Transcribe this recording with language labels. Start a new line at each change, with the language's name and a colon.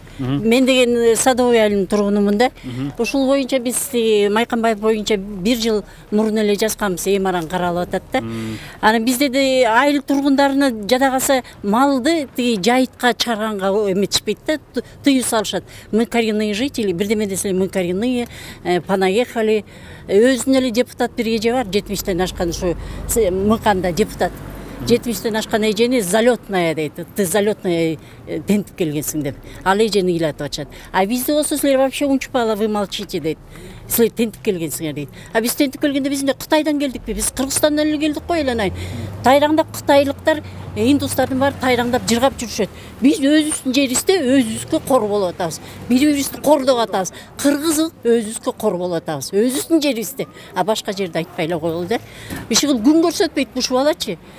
Kyrgyz: Мен деген Садовый айылынын тургунумун да. Ушул боюнча биз Майканбаев боюнча 1 жыл мурун эле жазганбыз, аран каралып атат да. Анан бизде айыл тургундарына жада калса малды жайытка чыгарганга эметишпейт да, тыюу салышат.
Russian: Мы коренные жители,
Kyrgyz: бирдеме деселе
Russian: мы коренные, понаехали.
Kyrgyz: Өзүнүн эле депутат бир эже бар, 70-тен ашкан ушу Мыканда депутат. 70-тен ашкан эжени залетная дейт.
Russian: Ты залетная
Kyrgyz: тентип келгенсиң деп. Ал эжени ыйлатып атышат. А бизде болсо силер вообще унчпала,
Russian: вы молчите
Kyrgyz: дейт. Силер тентип келгенсиңер дейт. А биз тентип келгенде биз Кытайдан келдикпи? Биз Кыргызстандан эле келдик кой эле. Тайраңдап кытайлыктар, индустардын баары тайраңдап жыргап жүрүшөт. Биз өзүбүздүн жерибизде өзүбүзгө кор болуп атабыз. Бири-бирибизди кордоп атабыз. Кыргыз өзүбүзгө кор болуп атабыз. Өзүбүздүн жерибизде. А башка жерде айтпай эле коелу да. Ушул күн көрсөтпөйт ушул балачы.